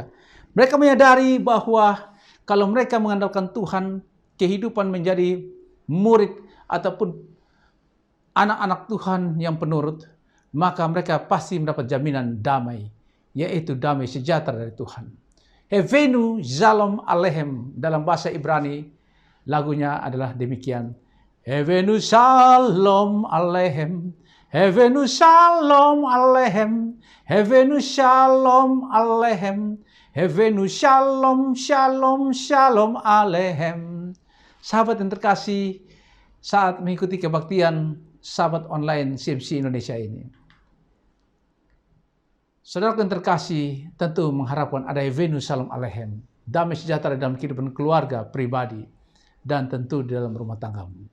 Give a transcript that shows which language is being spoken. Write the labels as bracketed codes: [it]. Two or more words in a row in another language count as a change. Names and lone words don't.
[id] Mereka menyadari bahwa kalau mereka mengandalkan Tuhan, kehidupan menjadi murid ataupun anak-anak Tuhan yang penurut, maka mereka pasti mendapat jaminan damai, yaitu damai sejahtera dari Tuhan. [he] הבאנו שלום עליכם, [id] dalam bahasa Ibrani, lagunya adalah demikian. [he] הבאנו שלום עליכם, הבאנו שלום עליכם, הבאנו שלום עליכם, הבאנו שלום, שלום, שלום עליכם. [id] Sahabat yang terkasih, saat mengikuti kebaktian sahabat online CMC Indonesia ini, saudara yang terkasih tentu mengharapkan ada [he] הבאנו שלום עליכם, [id] damai sejahtera dalam kehidupan keluarga, pribadi, dan tentu di dalam rumah tanggamu.